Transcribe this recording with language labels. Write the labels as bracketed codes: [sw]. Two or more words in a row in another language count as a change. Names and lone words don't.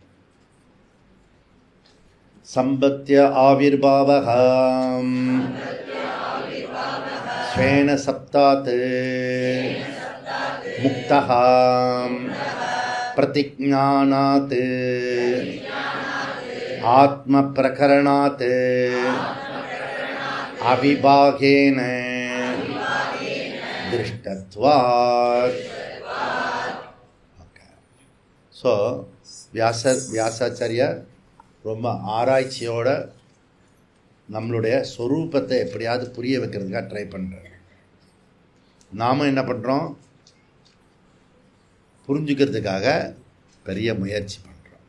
[sa] संबत्य आविर्भावः स्वेन सप्तात् मुक्तः प्रतिज्ञानात् आत्मप्रकरणात् अविभागेन दृष्टत्वात्. [ta] ஸோ வியாசாச்சாரியார் ரொம்ப ஆராய்ச்சியோட நம்மளுடைய ஸ்வரூபத்தை எப்படியாவது புரிய வைக்கிறதுக்காக ட்ரை பண்ணுறார். நாம் என்ன பண்ணுறோம்? புரிஞ்சுக்கிறதுக்காக பெரிய முயற்சி பண்ணுறோம்.